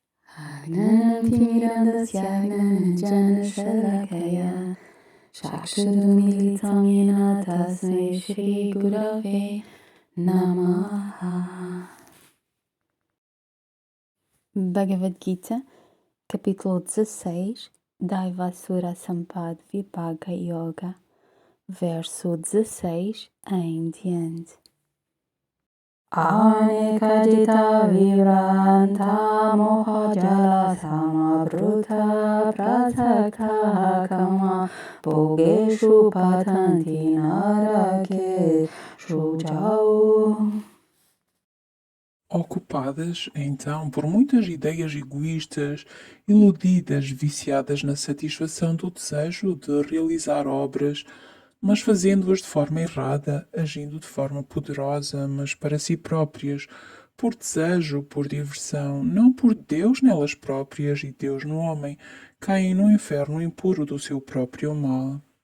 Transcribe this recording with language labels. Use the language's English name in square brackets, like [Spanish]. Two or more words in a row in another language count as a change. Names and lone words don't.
[Sanskrit] Agnanatimirandasya Shakshudamilitam Tasmai Shri Gurave Namaha. [Portuguese] Bhagavad Gita, capítulo 16, Daivasura Sampad Vibhaga Yoga, verso 16 em diante. [Sanskrit] Anekajita vivranta mohajala samabruta prasakta kama bogeshu patanti narake shujau. [Portuguese] Ocupadas, então, por muitas ideias egoístas, iludidas, viciadas na satisfação do desejo de realizar obras, mas fazendo-as de forma errada, agindo de forma poderosa, mas para si próprias, por desejo, por diversão, não por Deus nelas próprias e Deus no homem, caem no inferno impuro do seu próprio mal.